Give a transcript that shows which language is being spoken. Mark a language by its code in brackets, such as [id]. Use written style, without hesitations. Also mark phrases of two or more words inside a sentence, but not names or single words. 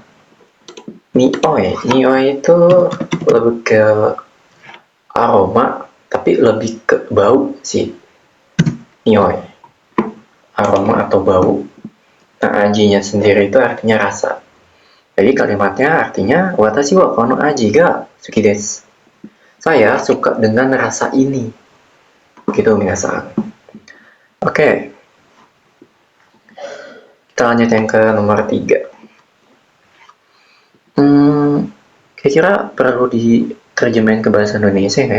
[id] Nioi itu lebih ke aroma, tapi lebih ke bau sih. Nioi, aroma atau bau. Nah, ajinya sendiri itu artinya rasa. Jadi kalimatnya artinya [ja] 私はこの味が好きです. [id] Saya suka dengan rasa ini. Gitu minasan. Oke. Kita lanjut yang ke nomor 3. Kira-kira perlu diterjemahin ke bahasa Indonesia nggak ya?